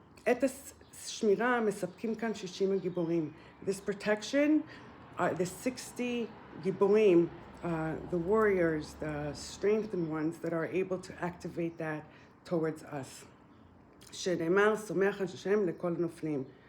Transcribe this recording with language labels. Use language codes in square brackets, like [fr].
[he] את השמירה מספקים כאן 60 הגיבורים. [en] This protection, the 60 גיבורים, the warriors, the strengthened ones that are able to activate that towards us. [he] שנאמר, סומך על השם לכל הנופלים.